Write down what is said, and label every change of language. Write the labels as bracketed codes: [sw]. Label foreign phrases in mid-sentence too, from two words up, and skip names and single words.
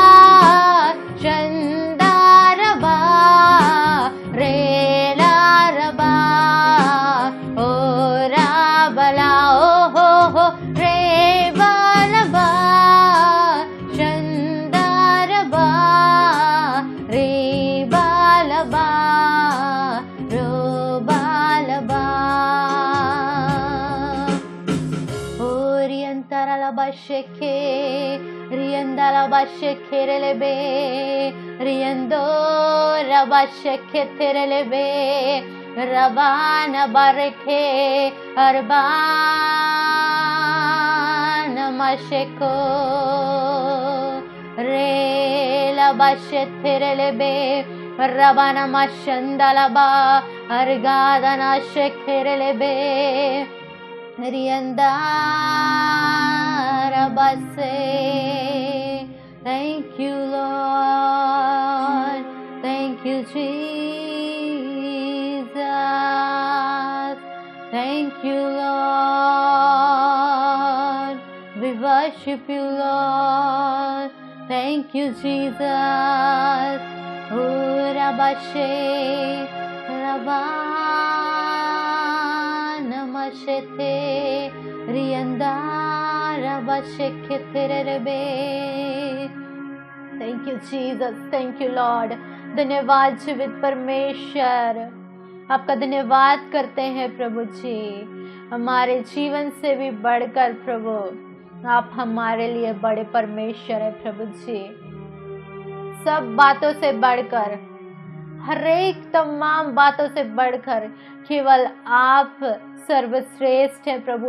[en] शंदारबा, रे लारबा, ओ राबला, ओ हो रे बालबा शंदारबा, रे बालबा रोबालबा। Basheke, riandala basheke relebe, riando rabasheke terelebe, rabana bareke, arbana masheko, re la bashete relebe, rabana mashandalaba, argadana shekerelebe. Riandarabase. Thank you, Lord. Thank you, Jesus. Thank you, Lord. We worship you, Lord. Thank you, Jesus. Urabashe, Rabanamashete, Riandarabasheketerebe. Thank you, Jesus. Thank you, Lord. [hi] धन्यवाद जीवित परमेश्वर, आपका धन्यवाद करते हैं प्रभु जी। हमारे जीवन से भी बढ़कर प्रभु आप हमारे लिए बड़े परमेश्वर है प्रभु जी। सब बातों से बढ़कर, हर एक तमाम बातों से बढ़कर केवल आप सर्वश्रेष्ठ हैं प्रभु।